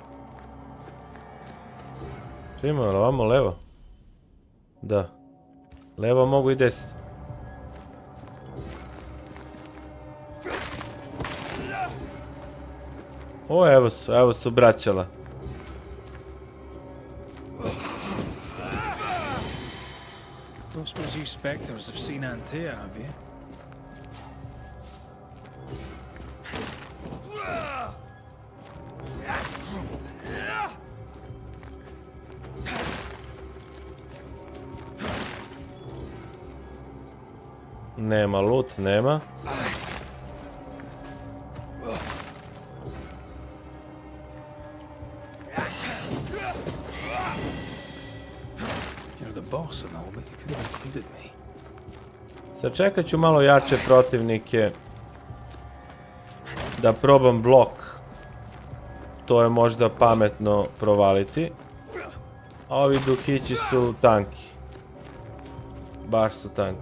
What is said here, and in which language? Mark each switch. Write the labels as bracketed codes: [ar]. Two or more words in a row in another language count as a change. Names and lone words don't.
[sr] Čimo, ali ovamo levo? Da. Levo mogu i desno. O, evo su braćala. [en] Don't suppose you spectres have seen Antea, have you? [sr] Nema loot, nema. [en] You're the boss and all, but you could have included me. [sr] Sačekat ću malo jače protivnike. Da probam blok. To je možda pametno provaliti. A ovi duhići su tanki. Baš su tanki.